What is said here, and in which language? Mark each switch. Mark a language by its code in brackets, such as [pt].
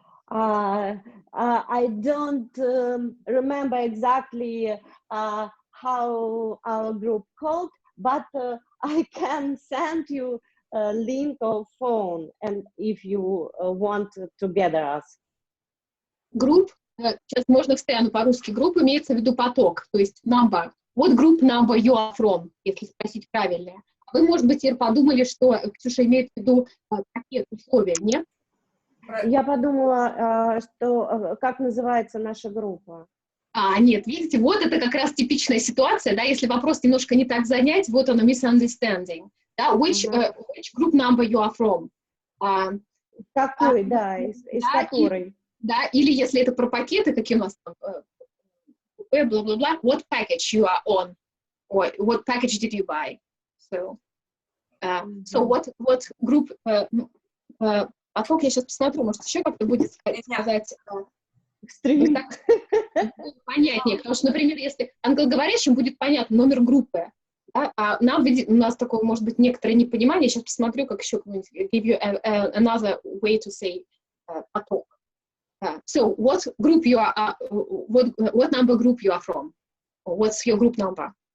[en] I don't remember exactly how our group called, but I can send you a link of phone, and if you want to gather us. [ru] Group, сейчас можно вставить по-русски, групп имеется в виду поток, то есть number. [en] What group number you are from, [ru] если спросить правильно. Вы, может быть, теперь подумали, что Ксюша имеет в виду какие условия, нет? Я подумала, что как называется наша группа. Нет, видите, вот это как раз типичная ситуация, да, если вопрос немножко не так занять, вот оно, misunderstanding, да, [en] which group number you are from? [ru] Какой, да, из которой. Да, или если это про пакеты, какие у нас там, бла-бла-бла, [en] what package you are on, or what package did you buy? So what group, [ru] потом я сейчас посмотрю, может, еще как-то будет сказать... Понятнее, потому что, например, если англоговорящим будет понятно номер группы, да, а у нас такое, может быть, некоторое непонимание, сейчас посмотрю, как еще [en] give you another way to say [ru] поток. [en] So, what group you are, what number group you are from? What's your group number?